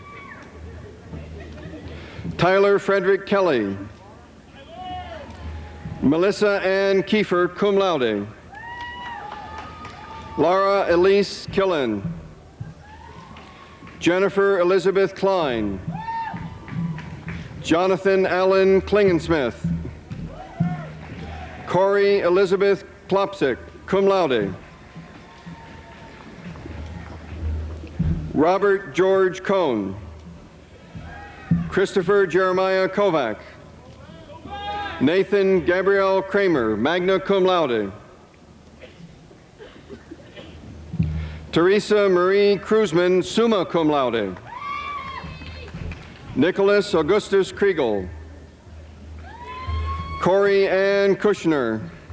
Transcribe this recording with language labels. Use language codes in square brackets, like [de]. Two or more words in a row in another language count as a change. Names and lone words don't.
[en] Tyler Frederick Kelly. Melissa Ann Kiefer, [la] cum laude. [en] Laura Elise Killen. Jennifer Elizabeth Klein. Jonathan Allen Klingensmith. Corey Elizabeth Klopsick, [la] cum laude. [en] Robert George Cohn. Christopher Jeremiah Kovac. Nathan Gabriel Kramer, [la] magna cum laude. [en] Teresa Marie Kruzman, [la] summa cum laude. [en] Nicholas Augustus Kriegel. Corey Ann Kushner.